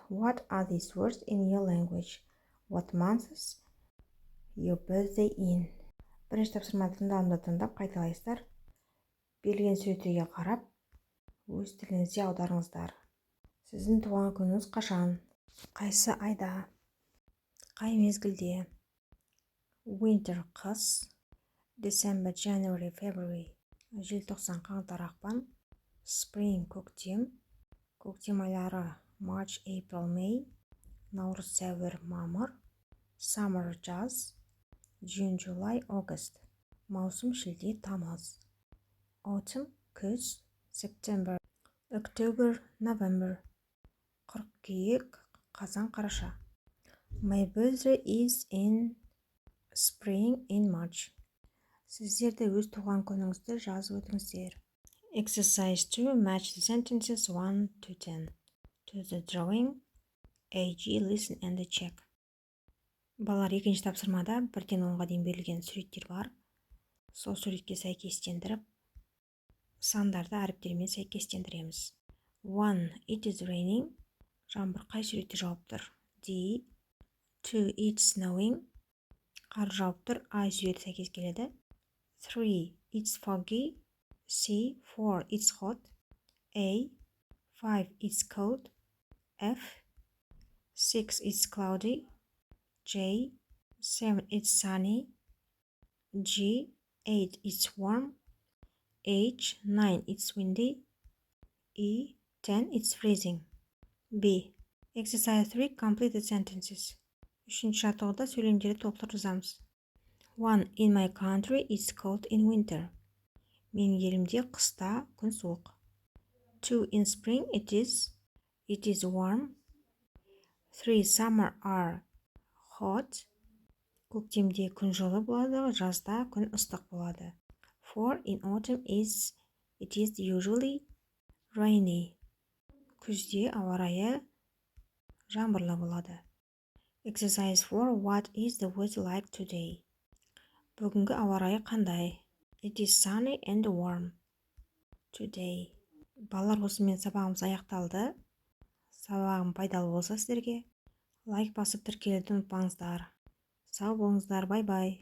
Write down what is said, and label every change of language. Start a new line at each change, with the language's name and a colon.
English: What are these words in your language? What months your birthday in?
Kazakh: Бірінші тапсырмада тыңдалымды тыңдап қайталайсыздар. Берілген суреттерге қарап, өз тіліңізде аударыңыздар. Сіздің туған күніңіз қашан? Қайсы айда? Қай мезгілде? Winter қыс.
English: December, January, February.
Kazakh: Желтоқсан, қаңтар, ақпан. Spring көктем. Көктем айлары
English: March, April, May.
Kazakh: Наурыз, сәуір, мамыр. Summer жаз.
English: June, July, August.
Kazakh: Маусым, шілде, тамыз.
English: Autumn, күз. September. October, November.
Kazakh: Қыркүйек, қазан, қараша.
English: My birthday is in spring in March.
Kazakh: Сіздер де өз туған күніңізді жазып өтіңіздер.
English: Exercise 2. Match the sentences 1 to 10. To the drawing. AG, listen and check.
Kazakh: Балалар, екінші тапсырмада 1-ден 10-ға дейін берілген суреттер бар. Сол суретке сәйкестендіріп, сандарды әріптермен сәйкестендіреміз.
English: 1. It is raining.
Kazakh: Жаңбыр қай суретте жауып тұр?
English: D. 2. It's snowing.
Kazakh: Қар жауып тұр. I суреті сәйкес келеді.
English: 3. It's foggy. C. 4. It's hot. A. 5. It's cold. F. 6. It's cloudy. J. 7. It's sunny. G. 8. It's warm. H. 9. It's windy. E. 10. It's freezing. B. Exercise 3. Complete the sentences.
Kazakh: Үшінші жаттығуда сөйлемдерді толықтырып жазамыз. 1.
English: In my country, it's cold in winter.
Kazakh: Менің елімде қыста күн суық.
English: 2. In spring, it is warm. 3. Summer are hot.
Kazakh: Көктемде күн жылы болады, жазда күн ыстық болады. 4.
English: In autumn, it is usually rainy.
Kazakh: Күзде ауа райы жаңбырлы болады.
English: Exercise 4. What is the weather like today?
Kazakh: Бүгінгі ауа райы қандай?
English: It is sunny and warm today.
Kazakh: Балалар, осымен сабағымыз аяқталды. Сабағым пайдалы болса сіздерге лайк басып тіркелуді ұмытпаңыздар. Сау болыңыздар, бай-бай.